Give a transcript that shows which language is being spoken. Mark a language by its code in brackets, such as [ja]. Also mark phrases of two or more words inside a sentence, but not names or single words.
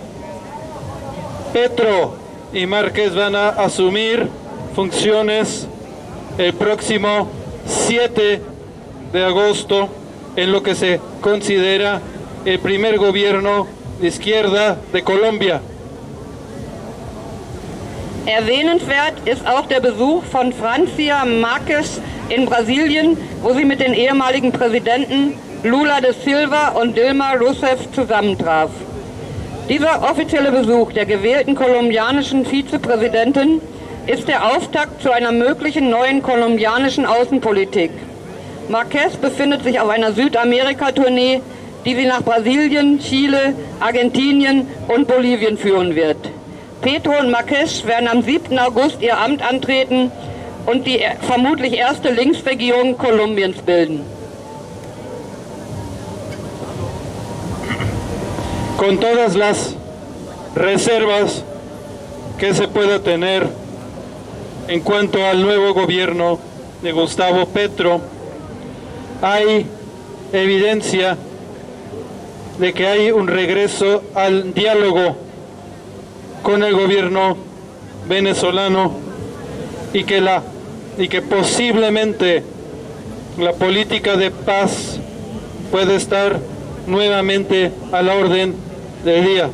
[es] Petro y Márquez van a asumir funciones el próximo 7 de agosto en lo que se considera el primer gobierno de izquierda de Colombia. [de] Erwähnenswert ist auch der Besuch von Francia Márquez in Brasilien, wo sie mit den ehemaligen Präsidenten Lula da Silva und Dilma Rousseff zusammentraf. Dieser offizielle Besuch der gewählten kolumbianischen Vizepräsidentin ist der Auftakt zu einer möglichen neuen kolumbianischen Außenpolitik. Márquez befindet sich auf einer Südamerika-Tournee, die sie nach Brasilien, Chile, Argentinien und Bolivien führen wird. Petro und Márquez werden am 7. August ihr Amt antreten und die vermutlich erste Linksregierung Kolumbiens bilden. [es] Con todas las reservas que se pueda tener en cuanto al nuevo gobierno de Gustavo Petro, hay evidencia de que hay un regreso al diálogo con el gobierno venezolano y que posiblemente la política de paz puede estar nuevamente a la orden del día.